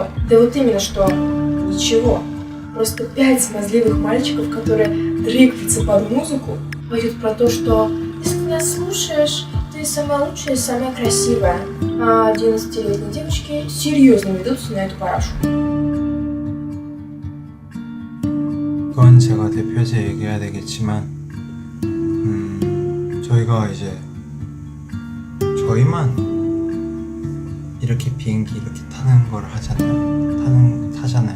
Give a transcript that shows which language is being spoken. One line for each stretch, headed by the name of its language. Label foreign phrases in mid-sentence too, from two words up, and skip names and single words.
Russian: Да вот именно что ничего. Просто 5 смазливых мальчиков, которые дрыгаются под музыку, поют про то, что если ты нас слушаешь, ты самая лучшая и самая красивая. А 11-летние девочки серьезно ведутся на эту парашу.
Korean: 그건 제가 대표해서 얘기해야 되겠지만 저희가 이제 저희만 이렇게 비행기 이렇게 타는 걸 타잖아요.